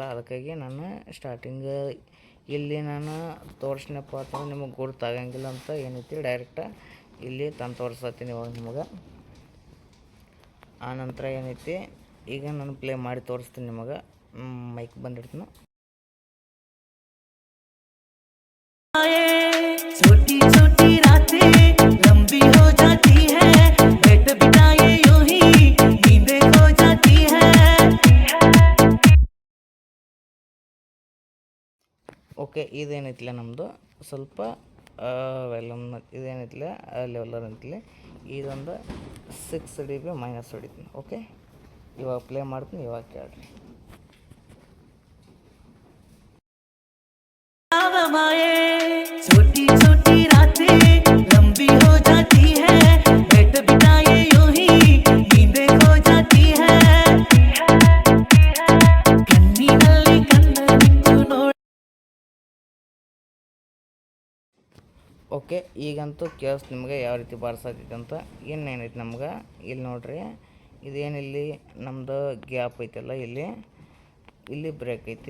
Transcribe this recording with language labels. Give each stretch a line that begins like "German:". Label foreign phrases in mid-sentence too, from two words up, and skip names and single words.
Kannada: ಅದಕ್ಕಾಗಿ ನಾನು ಸ್ಟಾರ್ಟಿಂಗ್ ಇಲ್ಲಿ ನಾನು ತೋರಿಸ್ನಪ್ಪ ಅಂತಂದ್ರೆ ನಿಮಗೆ ಗುರ್ತಾಗಂಗಿಲ್ಲ ಅಂತ ಏನೈತಿ ಡೈರೆಕ್ಟ ಇಲ್ಲಿ ತಂದು ತೋರಿಸ್ತೀನಿ ಇವಾಗ ನಿಮಗೆ. ಆ ನಂತರ ಏನೈತಿ ಈಗ ನಾನು ಪ್ಲೇ ಮಾಡಿ ತೋರಿಸ್ತೀನಿ ನಿಮಗೆ. ಮೈಕ್ ಬಂದಿಡ್ತೀನಿ.
Hindi: छोटी छोटी रातें लंबी हो जाती है, बैठ बिताए यूं ही नींदें खो जाती है.
Kannada: ಓಕೆ, ಇದೇನೈತಿಲ್ಲ ನಮ್ಮದು ಸ್ವಲ್ಪ ವೆಲ್ಯೂಮ್ ಇದೇನೈತಿಲ್ಲ ಲೆವೆಲರ್ ಅಂತಲೇ ಇದೊಂದು 6 dB ಮೈನಸ್ ಹೊಡಿತೀನಿ. ಓಕೆ, ಇವಾಗ ಪ್ಲೇ ಮಾಡ್ತೀನಿ. ಇವಾಗ ಕೇಳ್ರಿ.
Hindi: छोटी छोटी रातें लंबी हो जाती है, बैठ बिताए यूं ही नींदें खो जाती है.
Kannada: ಕಣ್ಣಿನಲ್ಲಿ ಕಣ್ಣಿಟ್ಟು ನೋಡ. ಓಕೆ, ಈಗಂತೂ ಕೇಳಿಸ್ ನಿಮಗೆ ಯಾವ ರೀತಿ ಬಾರಿಸತೈತೆ ಅಂತ. ಇನ್ನೇನೈತಿ ನಮ್ಗೆ ಇಲ್ಲಿ ನೋಡ್ರಿ, ಇದೇನಿಲ್ಲಿ ನಮ್ಮದು ಗ್ಯಾಪ್ ಐತಲ್ಲ ಇಲ್ಲಿ ಬ್ರೇಕ್ ಐತಿ.